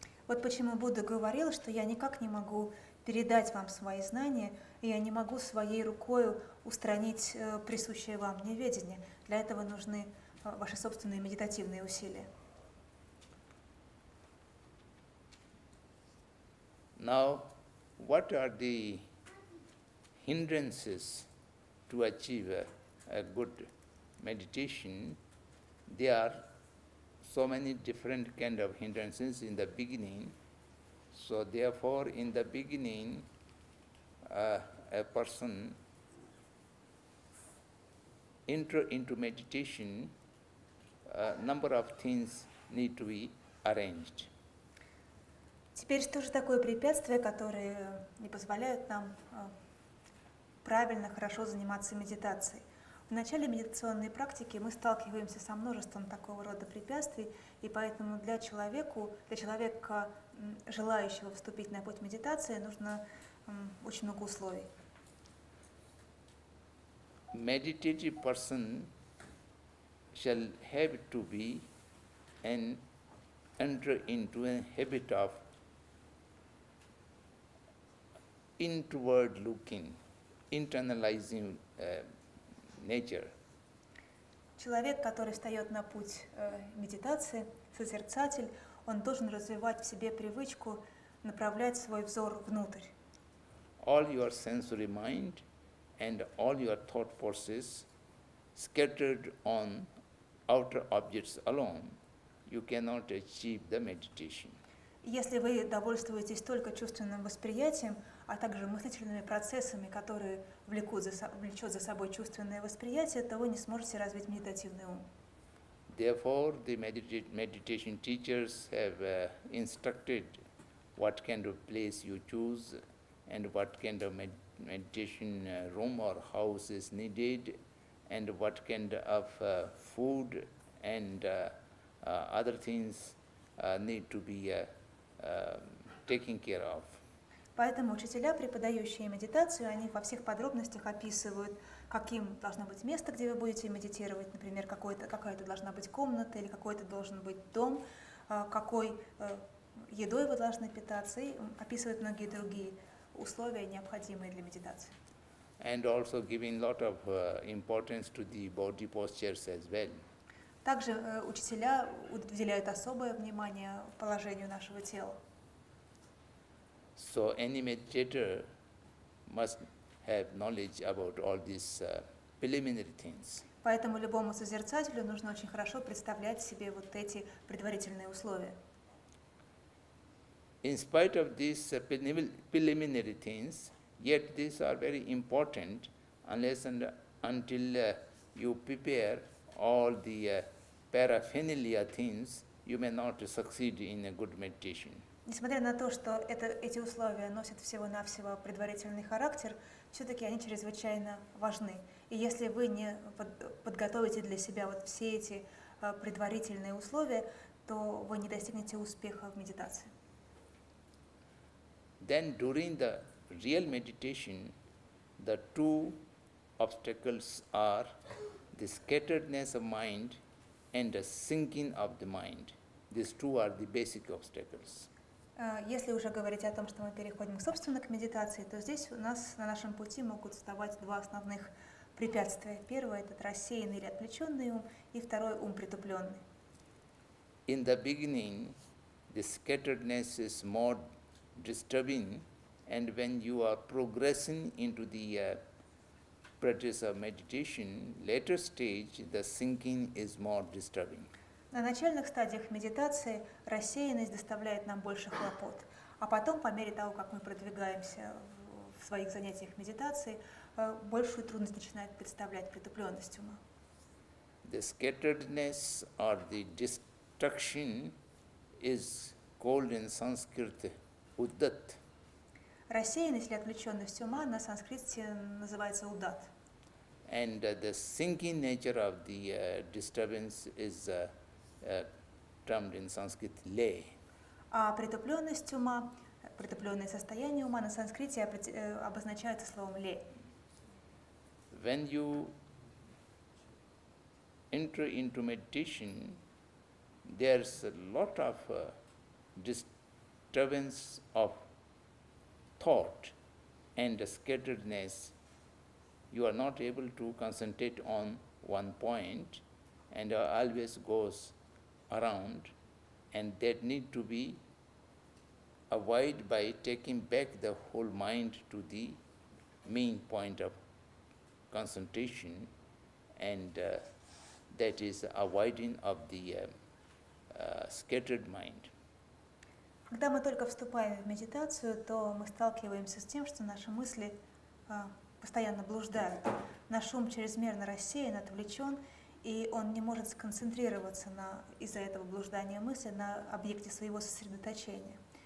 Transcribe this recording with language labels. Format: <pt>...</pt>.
<ru>Вот почему Будда говорил, что я никак не могу передать вам свои знания, и я не могу своей рукой устранить присущее вам неведение. Для этого нужны ваши собственные медитативные усилия.</ru> <en>Now, what are the hindrances to achieve a good meditation? There are so many different kind of hindrances in the beginning. So therefore, in the beginning, a person enter into meditation, a number of things need to be arranged.</en> <ru>Теперь что же такое препятствия, которые не позволяют нам правильно, хорошо заниматься медитацией? В начале медитационной практики мы сталкиваемся со множеством такого рода препятствий, и поэтому для человека, желающего вступить на путь медитации, нужно очень много условий.</ru> <en>Meditative person shall have to be and enter into a habit of inward looking, internalizing nature.</en> <ru>Человек, который встает на путь медитации, созерцатель, он должен развивать в себе привычку направлять свой взор внутрь.</ru> <en>All your sensory mind and all your thought forces scattered on outer objects alone, you cannot achieve the meditation.</en> <ru>Если вы довольствуетесь только чувственным восприятием, а также мыслительными процессами, которые влечет за собой чувственное восприятие, то вы не сможете развить медитативный ум.</ru> <en>Therefore, the meditation teachers have instructed what kind of place you choose and what kind of meditation room or house is needed and what kind of food and other things need to be taken care of.</en> <ru>Поэтому учителя, преподающие медитацию, они во всех подробностях описывают, каким должно быть место, где вы будете медитировать, например, какая-то должна быть комната или какой-то должен быть дом, какой едой вы должны питаться, и описывают многие другие условия, необходимые для медитации.</ru> <en>And also giving lot of importance to the body postures as well.</en> <ru>Также учителя уделяют особое внимание положению нашего тела.</ru> <en>So any meditator must have knowledge about all these preliminary things.</en> <ru>Поэтому любому созерцателю нужно очень хорошо представлять себе вот эти предварительные условия.</ru> <en>In spite of these preliminary things, yet these are very important unless and until you prepare all the paraphernalia things, you may not succeed in a good meditation.</en> <ru>Несмотря на то, что эти условия носят всего-навсего предварительный характер, все-таки они чрезвычайно важны. И если вы не подготовите для себя вот все эти предварительные условия, то вы не достигнете успеха в медитации.</ru> <en>Then during the real meditation, the two obstacles are the scatteredness of mind and the sinking of the mind. These two are the basic obstacles.</en> <ru>Если уже говорить о том, что мы переходим, собственно, к медитации, то здесь у нас на нашем пути могут вставать два основных препятствия. Первое – это рассеянный или отвлеченный ум, и второй – ум притупленный.</ru> <en>In the beginning, the scatteredness is more disturbing, and when you are progressing into the practice of meditation, later stage, the sinking is more disturbing.</en> <ru>На начальных стадиях медитации рассеянность доставляет нам больше хлопот, а потом, по мере того, как мы продвигаемся в своих занятиях медитации, большую трудность начинает представлять притупленность ума.</ru> <en>The scatteredness or the distraction is called in Sanskrit uddat.</en> <ru>Рассеянность или отвлеченность ума на санскрите называется удат.</ru> <en>And the sinking nature of the disturbance is termed in Sanskrit lay.</en> <ru>А притупленность ума, притупленное состояние ума на санскрите обозначается словом ле.</ru> <en>When you enter into meditation, there's a lot of disturbance of thought and scatteredness. You are not able to concentrate on one point, and always goes around, and that need to be avoided by taking back the whole mind to the main point of concentration, and that is avoiding of the scattered mind.</en> <ru>Когда мы только вступаем в медитацию, то мы сталкиваемся с тем, что наши мысли постоянно блуждают. Наш ум чрезмерно рассеян, отвлечен, и он не может сконцентрироваться из-за этого блуждания мысли на объекте своего сосредоточения.</ru>